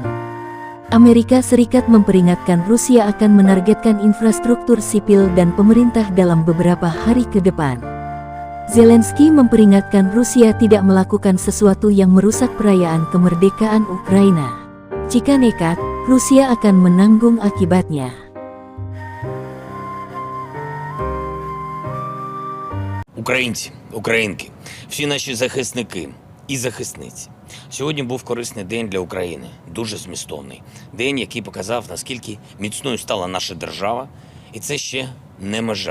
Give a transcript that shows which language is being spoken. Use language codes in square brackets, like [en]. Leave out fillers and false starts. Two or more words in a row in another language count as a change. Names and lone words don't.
[id] Amerika Serikat memperingatkan Rusia akan menargetkan infrastruktur sipil dan pemerintah dalam beberapa hari ke depan. Zelensky memperingatkan Rusia tidak melakukan sesuatu yang merusak perayaan kemerdekaan Ukraina. Jika nekat, Rusia akan menanggung akibatnya. [uk] Українці, українки, всі наші захисники і захисниці. Сьогодні був корисний день для України, дуже змістовний. День, який показав, наскільки міцною стала наша держава, і це ще не межа.